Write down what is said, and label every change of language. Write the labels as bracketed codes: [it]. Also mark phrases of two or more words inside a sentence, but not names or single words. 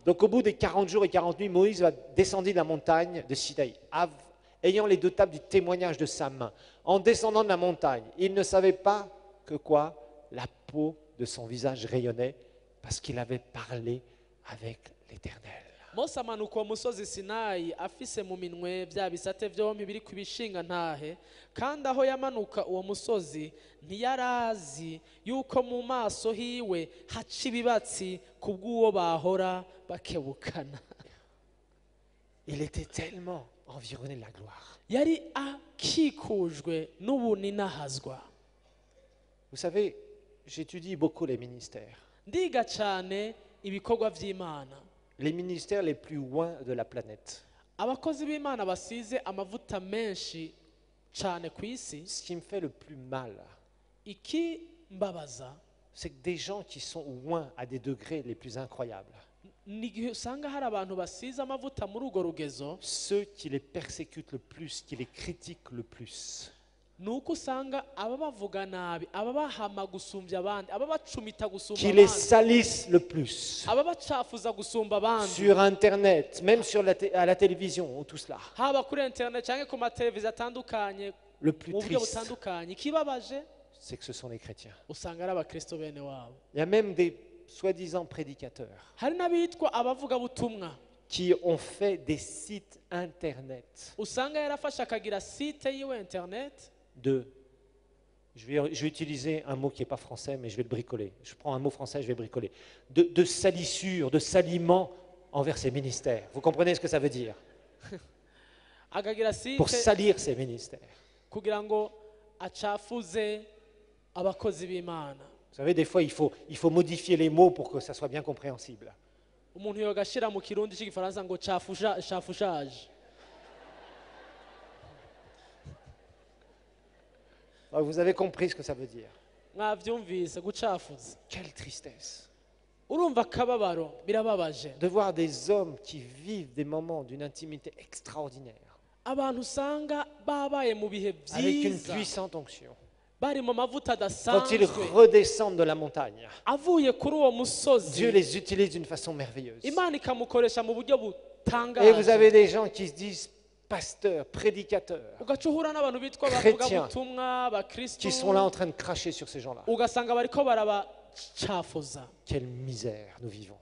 [fr] Donc au bout des 40 jours et 40 nuits, Moïse va descendre de la montagne de Sinaï, ayant les deux tables du témoignage de sa main. En descendant de la montagne, il ne savait pas que quoi? La peau de son visage rayonnait parce qu'il avait parlé avec l'Éternel. [rn] Mose amanuka uwo musozi Sinayi afise mu minwe bya bisate byombi biri ku bishinga ntahe, kandi aho yamanuka uwo musozi ntiyarazi yuko mu maso hiwe haca ibibatsi kubw'uwo bahora bakebukana. [fr] Il était tellement environné de la gloire. [rn] Yari akikujwe n'ubuninahazwa. [fr] Vous savez, j'étudie beaucoup les ministères. [rn] Ndiga cyane ibikorwa by'Imana. [fr] Les ministères les plus loin de la planète. [rn] Abakozi b'Imana basize amavuta menshi cyane ku isi. [fr] Ce qui me fait le plus mal, [rn] Iki mbabaza [fr] c'est que des gens qui sont loin à des degrés les plus incroyables, [rn] ni igihe usanga hari abantu basize amavuta muri urwo rugezo, [fr] ceux qui les persécutent le plus, qui les critiquent le plus, [rn] ni uko usanga ababavuga nabi, ababahama gusumbya abandi, ababacumita gusumba [fr] qui les [rn] abandi, [fr] salissent le plus, [rn] ababacafuza gusumba abandi, [fr] sur Internet, même à la télévision, tout cela. [rn] haba kuri internet cyangwa ku mateleviziyo atandukanye [fr] Le plus [rn] mu buryo [fr] triste, [rn] butandukanye. Ikibabaje [fr] c'est que ce sont les chrétiens. [rn] usanga ari abakristo bene wabo. [fr] Il y a même des soi-disant prédicateurs [rn] Hari n'abitwa abavugabutumwa, [fr] qui ont fait des sites Internet [rn] usanga yarafashe akagira site yiwe internet [fr] je vais utiliser un mot qui n'est pas français, mais je vais le bricoler. Je prends un mot français, je vais bricoler. De salissure, de salement envers ses ministères. Vous comprenez ce que ça veut dire? [rn] akagira site [fr] Pour salir ses ministères. [rn] kugira ngo acafuze abakozi b'Imana. [fr] Vous savez, des fois, il faut modifier les mots pour que ça soit bien compréhensible. [rn] Umuntu yogashyira mu kirundi cy'igifaransa ngo cafushaje. [fr] Alors, vous avez compris ce que ça veut dire. [rn] Mwavyumvise gucafuza. [fr] Quelle tristesse [rn] Urumva akababaro, birababaje. [fr] de voir des hommes qui vivent des moments d'une intimité extraordinaire, [rn] Abantu usanga babaye mu bihe [fr] avec une [rn] byiza, [fr] puissante onction. [rn] bari mu mavuta [fr] Quand ils [rn] adasanzwe, [fr] redescendent de la montagne, [rn] avuye kuri uwo [fr] Dieu [rn] musozi, [fr] les utilise d'une façon merveilleuse. [rn] Imana ikamukoresha mu buryo [fr] Et vous [rn] butangaje. [fr] avez des gens qui se disent pasteurs, prédicateurs, [rn] Ugaca uhura n'abantu bitwa [fr] Chrétiens, [rn] bavugabutumwa, abakristo, [fr] qui sont là en train de cracher sur ces gens-là. [rn] ugasanga bariko barabacafuza. [fr] Quelle misère nous vivons.